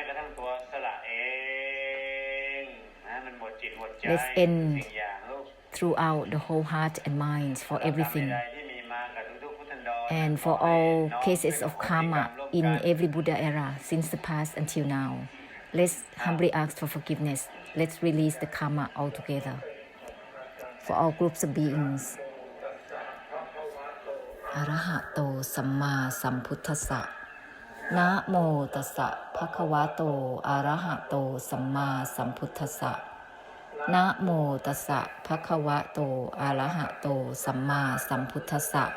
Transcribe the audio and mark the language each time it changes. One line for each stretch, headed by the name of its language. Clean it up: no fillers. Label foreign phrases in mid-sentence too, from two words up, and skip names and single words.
English: Let's end throughout the whole heart and mind for everything. And for all cases of karma in every Buddha era, since the past until now, let's humbly ask for forgiveness. Let's release the karma altogether for all groups of beings.
Pali: Arahato Samma Sambuddhassa. Namo Tassa Bhagavato Arahato Samma Sambuddhassa. Namo Tassa Bhagavato Arahato Samma Sambuddhassa.